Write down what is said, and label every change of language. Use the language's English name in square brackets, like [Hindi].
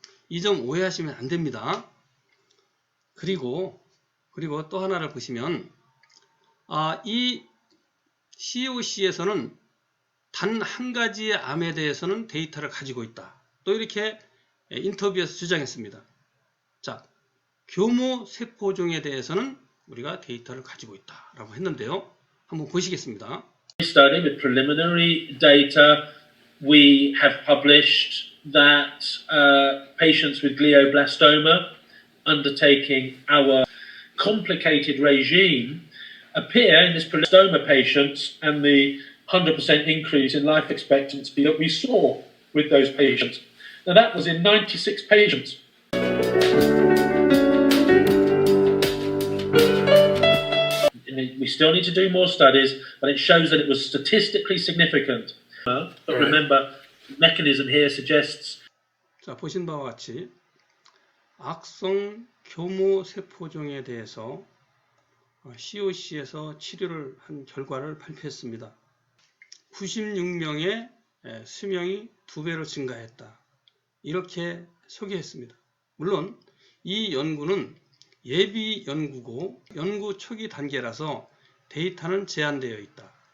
[Korean] 이 점 오해하시면 안 됩니다. 그리고 또 하나를 보시면 이 COC에서는 단 한 가지의 암에 대해서는 데이터를 가지고 있다. 또 이렇게 인터뷰에서 주장했습니다. 자, 교모 세포종에 대해서는 우리가 데이터를 가지고 있다라고 했는데요. 한번 보시겠습니다. [English] Study with preliminary data, we have published that patients with glioblastoma undertaking our complicated regime appear in this stoma patients and the 100% increase in life expectancy that we saw with those patients. Now that was in 96 patients. We still need to do more studies, but it shows that it was statistically significant. But remember, the mechanism here suggests. [Korean] 자, 보신 바와 같이 악성 교모 세포종에 대해서 COC에서 치료를 한 결과를 발표했습니다. 96명의 수명이 2배로 증가했다. 이렇게 소개했습니다. 물론 이 연구는 예비 연구고 연구 초기 단계라서 데이터는 제한되어 있다.